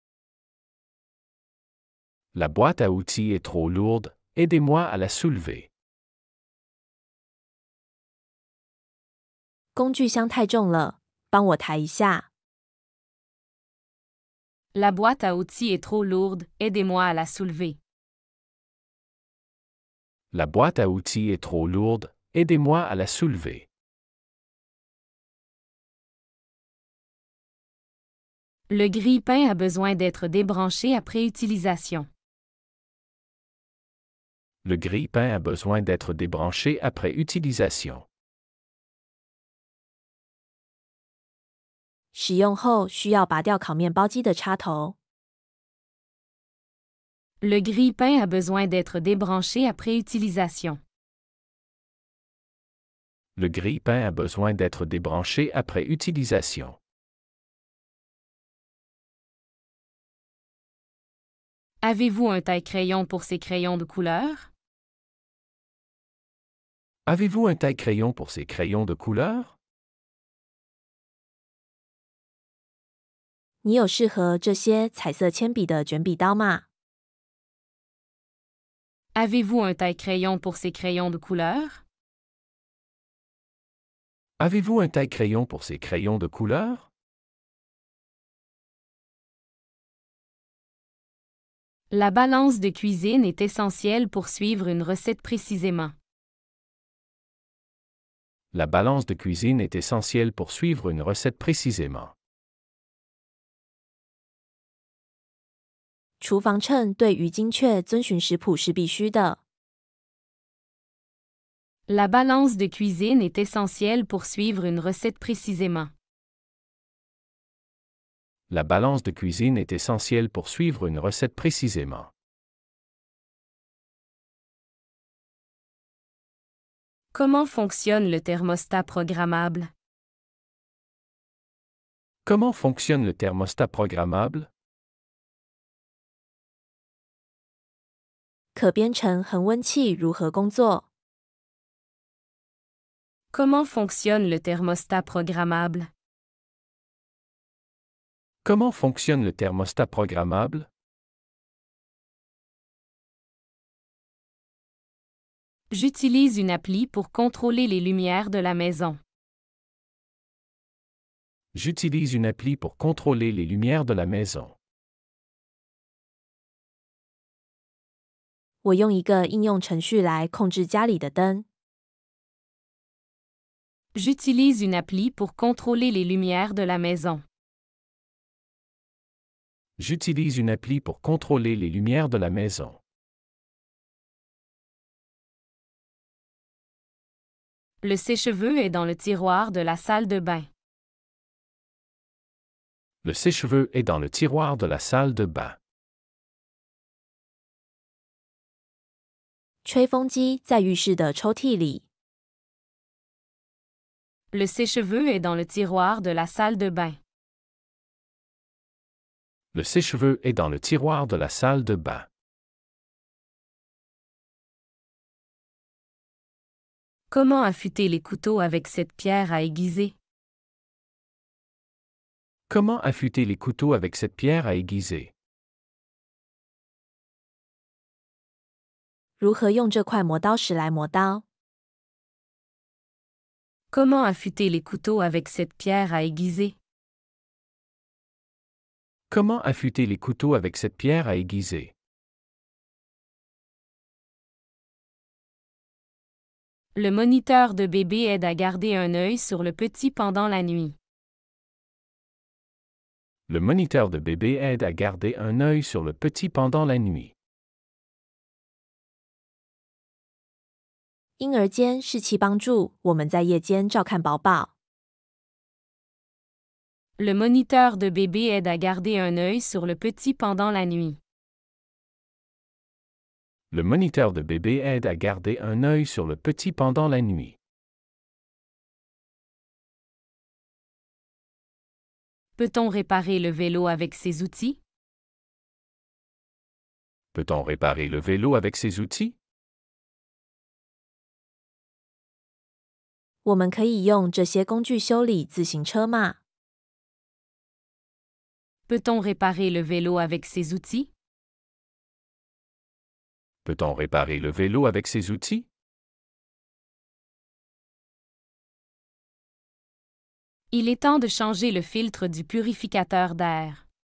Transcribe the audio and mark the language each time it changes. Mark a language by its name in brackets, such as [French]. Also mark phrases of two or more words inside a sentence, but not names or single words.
[French] La boîte à outils est trop lourde, aidez-moi à la soulever. [Chinese] 工具箱太重了，帮我抬一下。 [French] La boîte à outils est trop lourde, aidez-moi à la soulever. La boîte à outils est trop lourde, aidez-moi à la soulever. Le grille-pain a besoin d'être débranché après utilisation. Le grille-pain a besoin d'être débranché après utilisation. [Chinese] 使用后需要拔掉烤面包机的插头。 [French] Le grille-pain a besoin d'être débranché après utilisation. Le grille-pain a besoin d'être débranché après utilisation. Avez-vous un taille-crayon pour ces crayons de couleur? Avez-vous un taille-crayon pour ces crayons de couleur? [Chinese] 你有适合这些彩色铅笔的卷笔刀吗？ [French] Avez-vous un taille-crayon pour ces crayons de couleur? Avez-vous un taille-crayon pour ces crayons de couleur? La balance de cuisine est essentielle pour suivre une recette précisément. La balance de cuisine est essentielle pour suivre une recette précisément. [Chinese] 厨房秤对于精确遵循食谱是必须的。 [French] La balance de cuisine est essentielle pour suivre une recette précisément. La balance de cuisine est essentielle pour suivre une recette précisément. Comment fonctionne le thermostat programmable? Comment fonctionne le thermostat programmable? [Chinese] 可编程恒温器如何工作？ [French] Comment fonctionne le thermostat programmable? Comment fonctionne le thermostat programmable? J'utilise une appli pour contrôler les lumières de la maison. J'utilise une appli pour contrôler les lumières de la maison. [Chinese] 我用一个应用程序来控制家里的灯。 [French] J'utilise une appli pour contrôler les lumières de la maison. J'utilise une appli pour contrôler les lumières de la maison. Le sèche-cheveux est dans le tiroir de la salle de bain. Le sèche-cheveux est dans le tiroir de la salle de bain. [Chinese] 吹风机在浴室的抽屉里。 [French] Le sèche-cheveux est dans le tiroir de la salle de bain. Le sèche-cheveux est dans le tiroir de la salle de bain. Comment affûter les couteaux avec cette pierre à aiguiser? Comment affûter les couteaux avec cette pierre à aiguiser? [Chinese] 如何用这块磨刀石来磨刀？ [French] Comment affûter les couteaux avec cette pierre à aiguiser? Comment affûter les couteaux avec cette pierre à aiguiser? Le moniteur de bébé aide à garder un œil sur le petit pendant la nuit. Le moniteur de bébé aide à garder un œil sur le petit pendant la nuit. [Chinese] 婴儿间是其帮助我们在夜间照看宝宝。 [French] Le moniteur de bébé aide à garder un œil sur le petit pendant la nuit. Le moniteur de bébé aide à garder un œil sur le petit pendant la nuit. Peut-on réparer le vélo avec ces outils? Peut-on réparer le vélo avec ces outils? [Chinese] 我们可以用这些工具修理自行车吗？ [French] Peut-on réparer le vélo avec ces outils? Peut-on réparer le vélo avec ces outils? Il est temps de changer le filtre du purificateur d'air.